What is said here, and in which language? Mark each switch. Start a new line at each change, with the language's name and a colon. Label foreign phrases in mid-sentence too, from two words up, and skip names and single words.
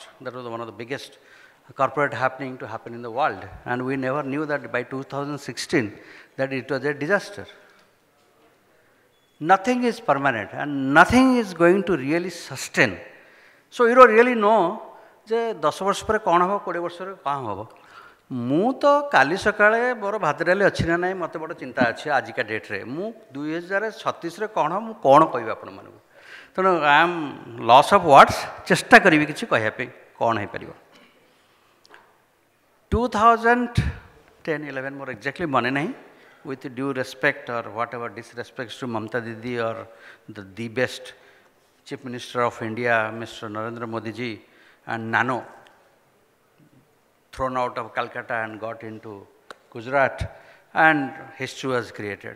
English: That was one of the biggest corporate happening to happen in the world. And we never knew that by 2016 that it was a disaster. Nothing is permanent and nothing is going to really sustain. So you don't really know that
Odia: 10 ବର୍ଷ ପରେ କ'ଣ ହେବ 20 ବର୍ଷରେ କ'ଣ ହେବ ମୁଁ ତ କାଲି ସକାଳେ ମୋର ଭାତ ଡାଲି ଅଛି ନା ନାହିଁ ମୋତେ ବଡ଼ ଚିନ୍ତା ଅଛି ଆଜିକା ଡେଟ୍ରେ ମୁଁ 2036ରେ କ'ଣ ମୁଁ କ'ଣ କହିବି ଆପଣମାନଙ୍କୁ ତେଣୁ
English: I am loss of words
Odia: ଚେଷ୍ଟା କରିବି କିଛି କହିବା ପାଇଁ କ'ଣ ହେଇପାରିବ
English: 2010-11 more exactly
Odia: ମାନେ ନାହିଁ
English: with due respect or whatever disrespects to Mamta Didi or the best Chief Minister of India, Mr. Narendra Modi ji, and Nano thrown out of Calcutta and got into Gujarat, and history was created.